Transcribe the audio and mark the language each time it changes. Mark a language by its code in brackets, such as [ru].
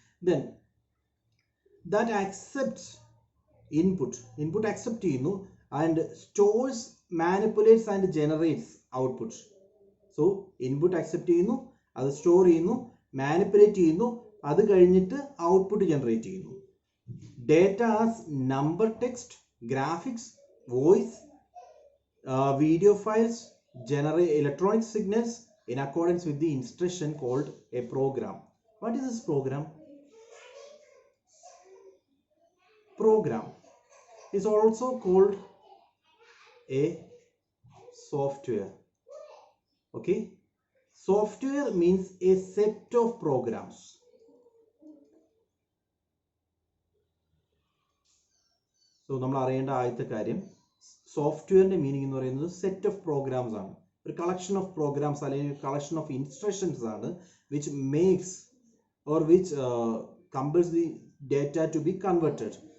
[en] then that accepts input [ml] accept ചെയ്യുന്നു, [en] And stores, manipulates and generates output. [ml] So input accept ചെയ്യുന്നു, അത് store ചെയ്യുന്നു, manipulate ചെയ്യുന്നു, അത് കഴിഞ്ഞിട്ട് ഔട്ട്പുട്ട് ജനറേറ്റ് ചെയ്യുന്നു. [en] Data as number, text, graphics, voice, video files, generate electronic signals in accordance with the instruction called a program. What is this program? Program is also called a software. Okay, software means a set of programs. [ml] So നമ്മൾ അറിയേണ്ട ആദ്യത്തെ കാര്യം, സോഫ്റ്റ്വെയറിൻ്റെ meaning എന്ന് പറയുന്നത് [en] set of programs [ml] ആണ്. [en] ഒരു collection of programs അല്ലെങ്കിൽ collection of instructions ആണ് which makes or which compels the data to be converted.